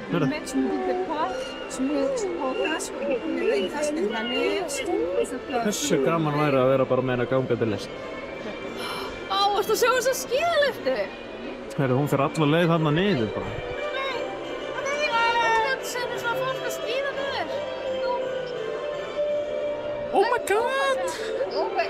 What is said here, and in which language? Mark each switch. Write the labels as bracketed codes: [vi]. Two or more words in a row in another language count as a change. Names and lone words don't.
[is] Hversu gaman væri að vera bara með eina gangandi lest? Varstu að sjá þessa skíðalyftu? Heyrðu, hún fer alla leið þarna niður bara. Þetta sendur svona fólk að skíða niður. [en] Oh my god! Ok,